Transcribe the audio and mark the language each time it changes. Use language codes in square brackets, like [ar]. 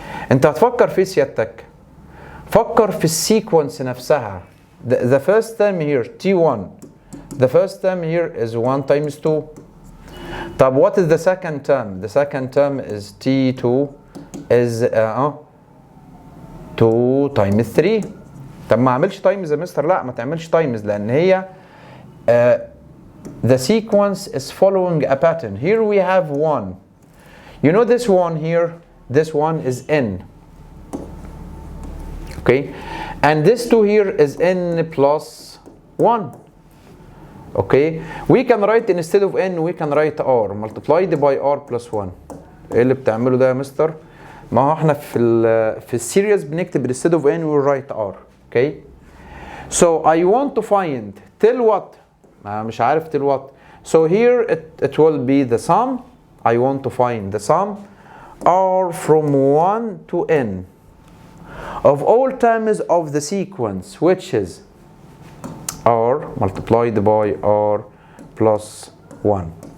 [ar] انت هتفكر في سيادتك، فكر في السيكونس نفسها. [en] The first term here T1, the first term here is 1 times 2. [ar] طب [en] what is the second term? The second term is T2 is 2 times 3. [ar] طب ما اعملش تايمز يا مستر؟ لا ما تعملش تايمز، لان هي [en] the sequence is following a pattern. Here we have 1. You know this one here, this one is n. Okay, and this 2 here is n plus 1. Okay, we can write instead of n we can write r multiplied by r plus 1. [ar] ايه اللي بتعمله ده يا مستر؟ ما هو احنا في السيريز بنكتب [en] instead of n we write r. Okay, so I want to find till what. [ar] مش عارف [en] till what. So here it will be the sum. I want to find the sum r from 1 to n of all terms of the sequence, which is r multiplied by r plus 1.